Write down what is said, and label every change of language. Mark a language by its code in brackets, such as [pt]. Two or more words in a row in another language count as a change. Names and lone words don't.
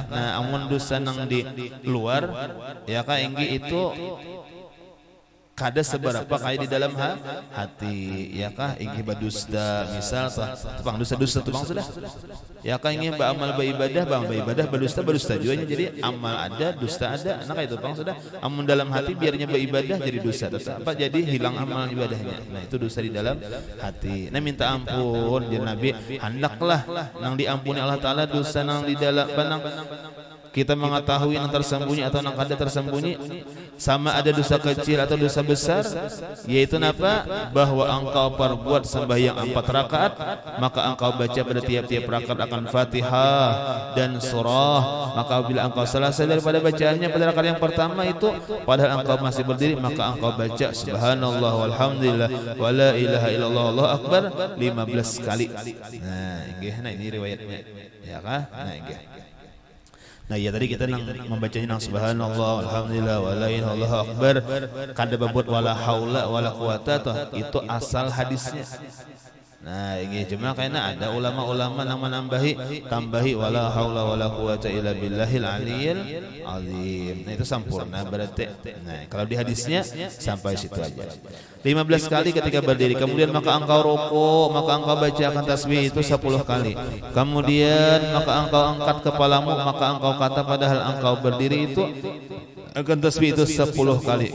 [bjn] Nah, amun dosa nang di luar, ya kah inggih itu kada seberapa kayak di dalam hati, ya kah inggih badusta misal tupang dosa-dosa tupang sudah, ya kah inggih beramal beribadah badusta juga, jadi amal ada dusta ada, nah kayak tupang sudah. Amun dalam hati biarnya beribadah jadi dosa, tetap apa jadi hilang amal ibadahnya. Nah, itu dosa di dalam hati. Nah, minta ampun jadi Nabi, hendaklah nang diampuni Allah Ta'ala dosa nang di dalam panang kita mengetahui yang tersembunyi atau yang kada tersembunyi, sama ada dosa kecil atau dosa besar, yaitu apa? [ms] Bahwa engkau perbuat sembahyang 4 rakaat, maka engkau baca pada tiap-tiap rakaat akan Fatihah dan surah. Maka bila engkau selesai daripada bacaannya pada rakaat yang pertama itu, padahal engkau masih berdiri, maka engkau baca [ar] سبحان الله والحمد لله ولا إله إلا الله الله أكبر [ms] 15 kali. [bjn] Nah, ini riwayatnya, ya kah? Nah, inggih. Nah, ya tadi kita membacanya nang [ar] سبحان الله الحمد لله ولا إله إلا الله أكبر, [bjn] kada babut [ar] ولا حول ولا قوة [bjn] toh, itu asal hadisnya. [id] Nah, ini cuma karena ada ulama-ulama yang tambahi [ar] ولا حول ولا قوة إلا بالله العلي العظيم. [id] Nah, itu sempurna berarti. Nah, kalau di hadisnya sampai situ aja. [ms] 15 kali ketika berdiri, kemudian maka engkau rukuk, maka engkau bacakan tasbih itu 10 kali. Kemudian maka engkau angkat kepalamu, maka engkau kata padahal engkau berdiri itu akan tasbih itu 10 kali.